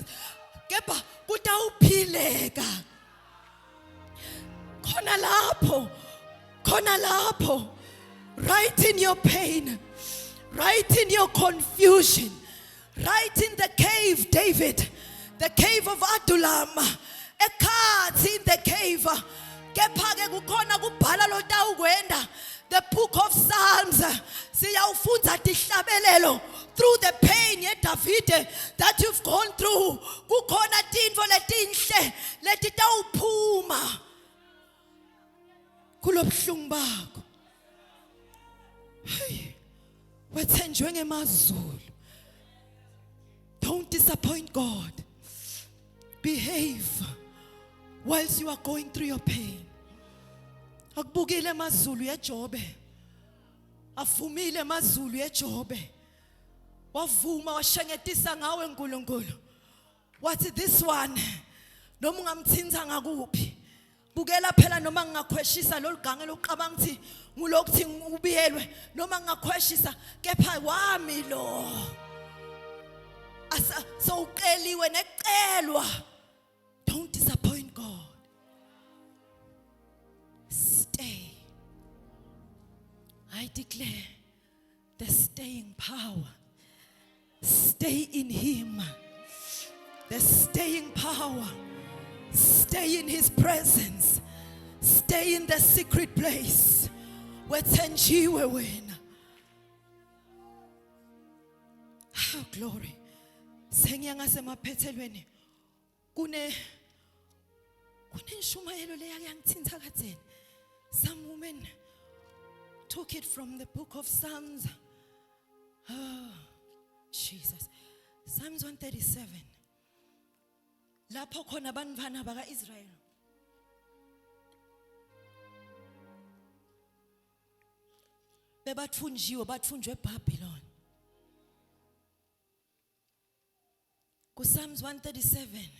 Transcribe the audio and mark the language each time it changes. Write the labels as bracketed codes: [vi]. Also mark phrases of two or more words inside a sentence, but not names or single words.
[ss] Kepha kutawuphileka. Khona lapho. [en] Right in your pain. Right in your confusion. Right in the cave, David. The cave of Adullam. Ekhathi in the cave. [ss] Kepha ke kukhona kubhala lotawukwenda. [en] The book of Psalms. [ss] Siyawufunda tihlabelelo [en] through the pain ye David that you've gone through. [ss] Kukhona tintfo letinhle letitawuphuma kulobhlungu bakho. Hey, wethenjwe ngemazulu. [en] Don't disappoint God. Behave whilst you are going through your pain. [ss] Akubukile amazulu yeJobe. Avumile amazulu yeJobe. Wavuma washengetisa ngawe uNkulunkulu. Wathi [en] this one [ss] noma ungamthinta ngakuphi. Bukela phela noma ngingakhweshisa lolugange lokuqabanga ukuthi ngulokuthi ubiyelwe noma ngingakhweshisa kepha wami lo. Asa sowuqeliwe necelwa. [en] Don't disappoint God. Stay. I declare the staying power. Stay in Him. The staying power. Stay in His presence. Stay in the secret place. [ss] Wethenjiwe wena. [en] Oh, glory. [ss] Sengiyanga semaphethelweni. Kune nshumayelo leya yangithinta katheni. [en] Some women took it from the book of Psalms. Oh, Jesus. Psalms 137. [ss] Lapho khona abantwana baka-Israel. Bathunjwe eBabylon. Ku Psalms 137.